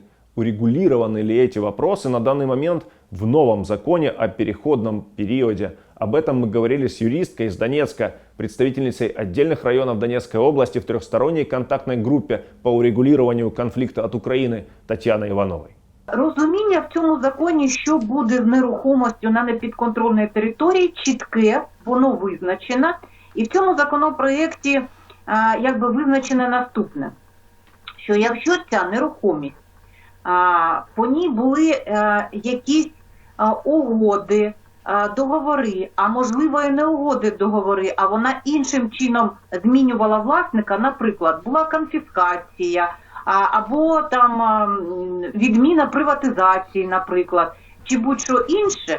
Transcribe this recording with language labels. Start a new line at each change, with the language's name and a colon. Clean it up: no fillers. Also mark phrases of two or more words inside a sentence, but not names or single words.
Russian: Урегулированы ли эти вопросы на данный момент в новом законе о переходном периоде? Об этом мы говорили с юристкой из Донецка, представительницей отдельных районов Донецкой области в трехсторонней контактной группе по урегулированию конфликта от Украины Татьяной Ивановой.
Ukrainian: Розуміння в цьому законі, що буде з нерухомостю на непідконтрольній території, чітке, воно визначено. І в цьому законопроєкті визначено наступне, що якщо ця нерухомість, по ній були якісь угоди, договори, а можливо і не угоди, договори, а вона іншим чином змінювала власника, наприклад, була конфіскація, або відміна приватизації, наприклад, чи будь-що інше.